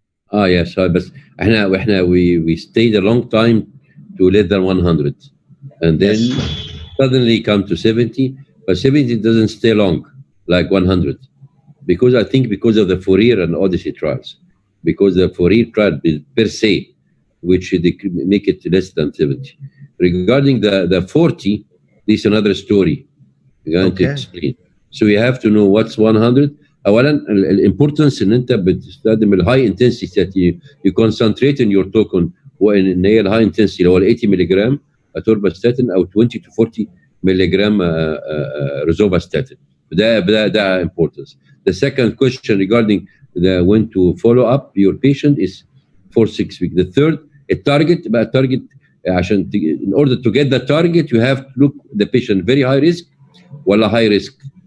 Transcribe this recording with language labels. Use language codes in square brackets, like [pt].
[en] Yes, but we stayed a long time to less than 100, and then suddenly come to 70, but 70 doesn't stay long like 100, because I think because of the Fourier and Odyssey trials, because the Fourier trial per se, which make it less than 70. Regarding the 40, this is another story. I'm going to explain. So you have to know what's 100. [ar] اولا الامبورتنس ان انت بتستخدم الهاي انتنسيتي [en] that you concentrate in your token [ar] وان هي الهاي انتنسيتي اللي هو ال 80 ملي جرام اتورباستاتين او [en] 20 to 40 [ar] ملي جرام روزوفاستاتين. ده [en] importance. The second question regarding the when to follow up your patient is for 6 weeks. The third, [ar] التارجت بقى التارجت عشان [en] in order to get the target you have to look the patient very high risk [ar] ولا [en] high risk.